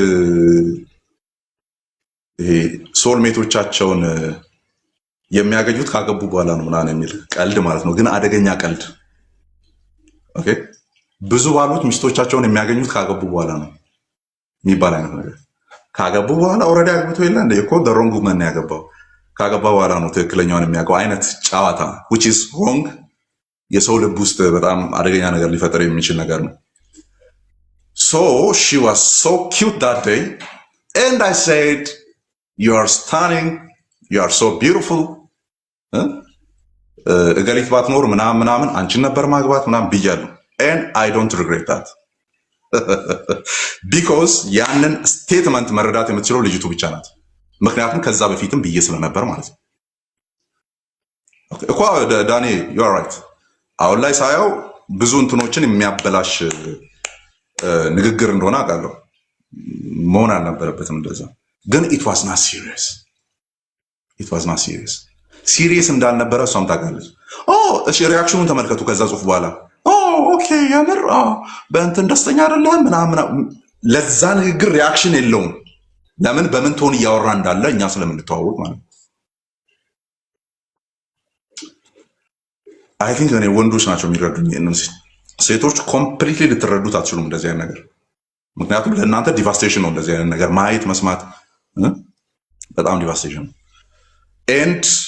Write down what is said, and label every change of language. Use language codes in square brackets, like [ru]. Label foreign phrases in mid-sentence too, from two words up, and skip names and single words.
[am] ይሄ ሶልሜቶቻቸውን የሚያገኙት ካገቡ በኋላ ነው ምናምን የሚል ቀልድ ማለት ነው። ግን አደገኛ ቀልድ። ኦኬ፣ ብዙ ባሎች ሚስቶቻቸውን የሚያገኙት ካገቡ በኋላ ነው የሚባል አይነት ነገር። ካገቡ በኋላ ኦልሬዲ አግብቶ የለ እንደ እኮ [en] wrong woman [am] ነው ያገባው። ካገባ በኋላ ነው ትክክለኛውን የሚያውቀው አይነት ጨዋታ [en] which is wrong። [am] የሰው ልብ ውስጥ በጣም አደገኛ ነገር ሊፈጠር የሚችል ነገር ነው። [en] So she was so cute that day and I said you are stunning, you are so beautiful. [am] እገሊት ባትኖር ምናምን አንቺን ነበር ማግባት ምናምን ብያለሁ። [en] and I don't regret that because [am] ያንን ስቴትመንት መረዳት የምትችለው ልጅቱ ብቻ ናት። ምክንያቱም ከዛ በፊትም ብዬ ስለነበር ማለት ነው እኮ ዳኒ [en] you are right። [am] አሁን ላይ ሳየው ብዙ እንትኖችን የሚያበላሽ ንግግር እንደሆነ አውቃለሁ። መሆን አልነበረበትም እንደዛ። ግን [en] it was not serious, it was not serious። [am] ሲሪየስ እንዳልነበረ እሷም ታውቃለች። እሺ ሪያክሽኑን ተመልከቱ። ከዛ ጽሁፍ በኋላ ኦኬ የምር በእንትን ደስተኛ አይደለም ምናምን። ለዛ ንግግር ሪያክሽን የለውም። ለምን? በምን ቶን እያወራ እንዳለ እኛ ስለምንተዋወቅ ማለት ነው። [en] I think [am] እኔ ወንዶች ናቸው የሚረዱኝ። ሴቶች ኮምፕሊትሊ ልትረዱት አትችሉም እንደዚህ አይነት ነገር። ምክንያቱም ለእናንተ ዲቫስቴሽን ነው እንደዚህ አይነት ነገር ማየት መስማት፣ በጣም ዲቫስቴሽን ነው። ኤንድ